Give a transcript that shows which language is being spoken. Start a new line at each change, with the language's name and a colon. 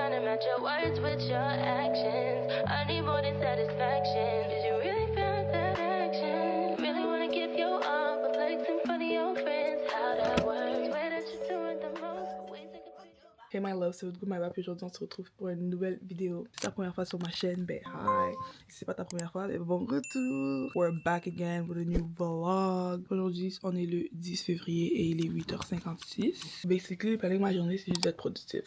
English: match your words with your actions. I need more than satisfaction. Did you really feel that action? Really wanna give your all, but flex in front of your friends. How that works? Swear that you're doing the most, but we take a picture. Hey my love,
French: c'est votre goût, my bap, et aujourd'hui on se retrouve pour une nouvelle vidéo. Si c'est ta première fois sur ma chaîne, ben hi! Si c'est pas ta première fois, ben bon retour!
English: We're back again with a new vlog.
French: Aujourd'hui, on est le 10 février et il est 8h56. Basically, le planning de ma journée, c'est juste d'être productif.